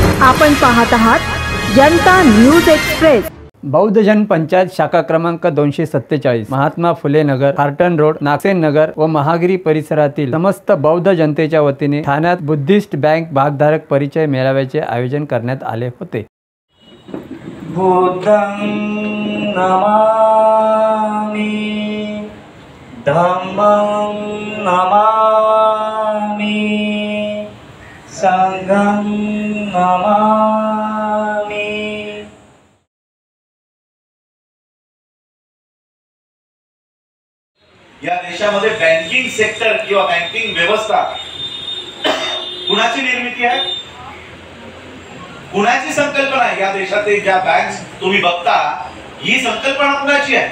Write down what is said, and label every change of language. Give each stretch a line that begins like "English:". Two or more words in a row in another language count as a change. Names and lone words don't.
Marathi: आपण पाहत आहात जनता न्यूज एक्सप्रेस। बौद्ध जन पंचायत शाखा क्रमांक 247 महात्मा फुले नगर, कार्टन रोड, नागसेन नगर व महागिरी परिसरातील समस्त बौद्ध जनतेच्या वतीने ठाण्यात बुद्धिस्ट बँक भागधारक परिचय मेळाव्याचे आयोजन करण्यात आले होते।
Pali: बुद्धं नमामि, धम्मं नमामि, संघं नमामि।
Marathi: या देशामध्ये
English: banking sector
Marathi: किंवा बँकिंग व्यवस्था कुणाची निर्मिती आहे, कुणाची संकल्पना आहे? या देशातील ज्या बँक्स तुम्ही बघता, ही संकल्पना कुणाची आहे?